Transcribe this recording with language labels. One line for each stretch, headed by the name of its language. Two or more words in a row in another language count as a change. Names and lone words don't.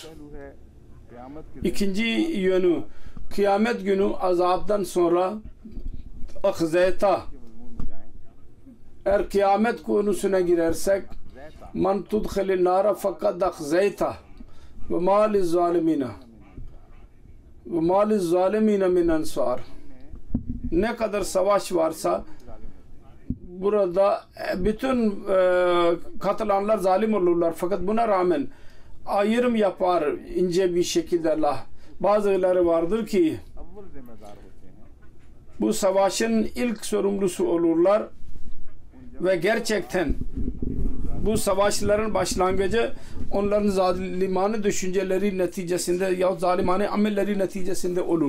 Turkish: İkinci yönü, kıyamet günü azaptan sonra akzeta. Eğer kıyamet konusuna girersek
Arabic: من تدخل النار فقد أخزيته وما للظالمين وما للظالمين من أنصار.
Turkish: Ne kadar savaş varsa burada bütün katılanlar zalim olurlar, fakat buna rağmen ayrım yapar ince bir şekilde Allah. Bazıları vardır ki bu savaşın ilk sorumlusu olurlar ve gerçekten bu savaşların başlangıcı onların zalimane düşünceleri neticesinde ya zalimane amelleri neticesinde olur.